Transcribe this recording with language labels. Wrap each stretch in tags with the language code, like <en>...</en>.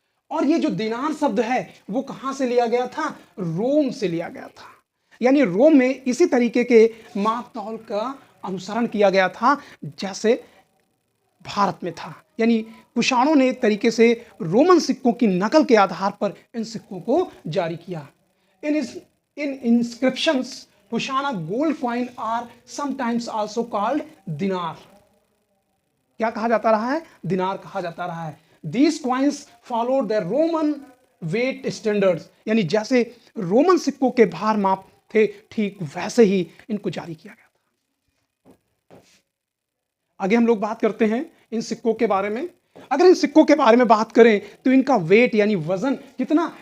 <hi>और ये जो दिनार शब्द है वो कहां से लिया गया था? रोम से लिया गया था। यानी रोम में इसी तरीके के माप तौल का अनुसरण किया गया था जैसे भारत में था। यानी कुषाणों ने एक तरीके से रोमन सिक्कों की नकल के आधार पर इन सिक्कों को जारी किया।</hi> <en>In inscriptions, Kushana gold coin are sometimes also called dinar.</en> <hi>क्या कहा जाता रहा है? दिनार कहा जाता रहा है।</hi> <en>These coins followed the Roman weight standards,</en> <hi>यानी जैसे रोमन सिक्कों के भार माप थे, ठीक वैसे ही इनको जारी किया गया था। आगे हम लोग बात करते हैं इन सिक्कों के बारे में। अगर इन सिक्कों के बारे में बात करें तो इनका वेट यानी वजन कितना?</hi>